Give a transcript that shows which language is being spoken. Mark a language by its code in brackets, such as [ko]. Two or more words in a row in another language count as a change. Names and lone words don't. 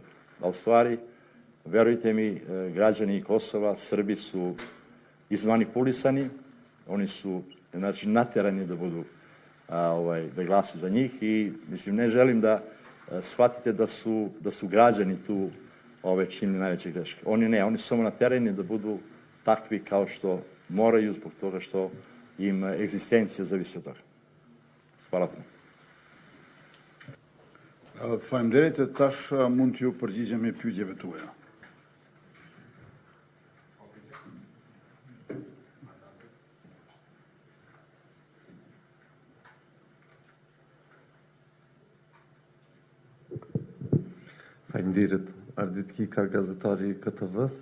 [sr] A u stvari, verujte mi, građani Kosova, Srbi su izmanipulisani, oni su, znači, naterani da budu, da glasuju za njih i, mislim, ne želim da shvatite da su građani tu činili najveće greške. Oni ne, oni su samo naterani da budu takvi kao što moraju zbog toga što im egzistencija zavisi od toga. Hvala puno. [sq] Faleminderit, tash mund t'ju përgjigjemi pyetjeve tuaja. Faleminderit, Ardit Kika, gazetari i KTV-s.